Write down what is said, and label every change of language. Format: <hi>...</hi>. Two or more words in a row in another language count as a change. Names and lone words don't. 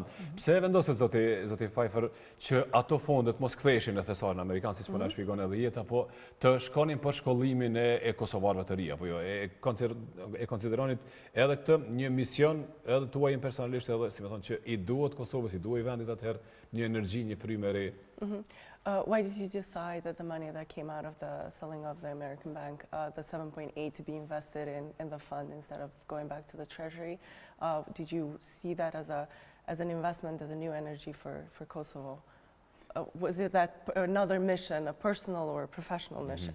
<sq>Pse vendoset zoti Pffeifer që ato fondet mos ktheheshin në thesarin amerikan, siç po na shpjegon edhe Jeta, po të shkonin për shkollimin e kosovarëve të ri, apo jo? E konsideronit edhe këtë një mision edhe tuaj personalisht, edhe si më thonë që i duhet Kosovës, i duhet vendit atëherë një energji, një frymë e re.</sq> <en>Why did you decide that the money that came out of the selling of the American bank, the 7.8, to be invested in the fund instead of going back to the treasury? Did you see that as an investment, as a new energy for Kosovo? Was it that another mission, a personal or a professional mission?</en>